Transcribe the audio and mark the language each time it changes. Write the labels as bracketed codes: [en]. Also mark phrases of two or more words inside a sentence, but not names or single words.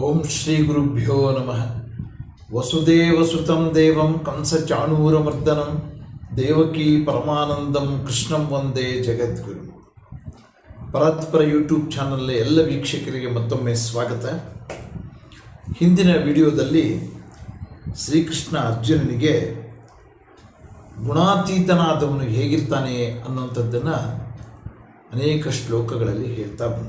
[sa] ಶ್ರೀ ಗುರುಭ್ಯೋ ನಮಃ. ವಸುದೇವಸುತಂ ದೇವಂ ಕಂಸಚಾಣೂರಮರ್ದನಂ ದೇವಕೀ ಪರಮಾನಂದಂ ಕೃಷ್ಣಂ ವಂದೇ ಜಗದ್ಗುರು. [kn] ಪರಾತ್ಪರ ಯೂಟ್ಯೂಬ್ ಚಾನಲ್ನ ಎಲ್ಲ ವೀಕ್ಷಕರಿಗೆ ಮತ್ತೊಮ್ಮೆ ಸ್ವಾಗತ. ಹಿಂದಿನ ವಿಡಿಯೋದಲ್ಲಿ ಶ್ರೀಕೃಷ್ಣ ಅರ್ಜುನನಿಗೆ ಗುಣಾತೀತನಾದವನು ಹೇಗಿರ್ತಾನೆ ಅನ್ನುವಂಥದ್ದನ್ನು ಅನೇಕ ಶ್ಲೋಕಗಳಲ್ಲಿ ಹೇಳ್ತಾ ಬಂದ.